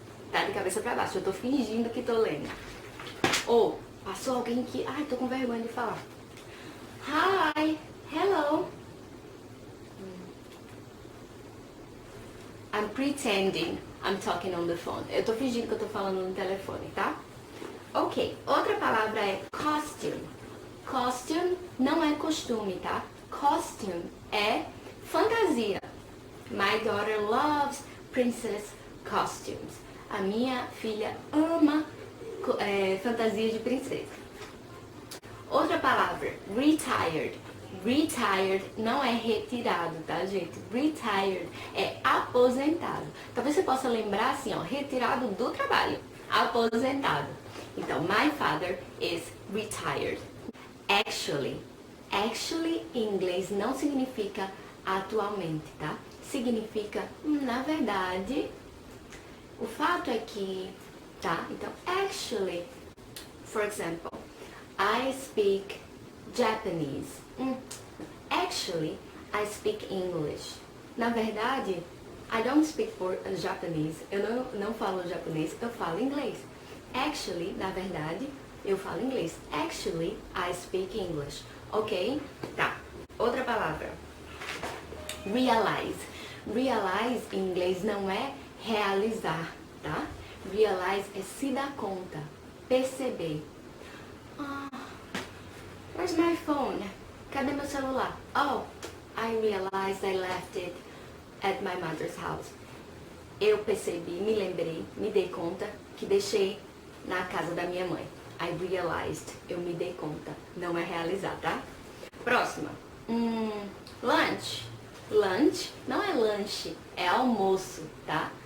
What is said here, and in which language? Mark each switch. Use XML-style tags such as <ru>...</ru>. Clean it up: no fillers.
<pt>Tá de cabeça pra baixo, eu tô fingindo que tô lendo. Ou, passou alguém que... Ai, tô com vergonha de falar.</pt> <en>Hi, hello. I'm pretending I'm talking on the phone.</en> <pt>Eu tô fingindo que eu tô falando no telefone, tá? Ok, outra palavra é costume. Costume não é costume, tá? Costume é fantasia.</pt> <en>My daughter loves princess costumes.</en> <pt>A minha filha ama fantasia de princesa. Outra palavra, retired. Retired não é retirado, tá, gente? Retired é aposentado. Talvez você possa lembrar assim, ó, retirado do trabalho, aposentado.</pt> <en>Então, my father is retired. Actually.</en> <pt>Actually, em inglês, não significa atualmente, tá? Significa, na verdade, o fato é que, tá?</pt> <en>Então, actually, for example, I speak Japanese. Actually, I speak English.</en> <pt>Na verdade,</pt> <en>I don't speak Japanese.</en> <pt>Eu não falo japonês, eu falo inglês. Actually, na verdade, eu falo inglês.</pt> <en>Actually, I speak English.</en> <pt>Ok? Tá. Outra palavra. Realize. Realize em inglês não é realizar, tá? Realize é se dar conta, perceber.</pt> <en>Where's my phone?</en> <pt>Cadê meu celular?</pt> <en>Oh, I realized I left it at my mother's house.</en> <pt>Eu percebi, me lembrei, me dei conta que deixei na casa da minha mãe.</pt> <en>I realized,</en> <pt>eu me dei conta. Não é realizar, tá? Próxima. Lunch. Lunch não é lanche, é almoço, tá?</pt>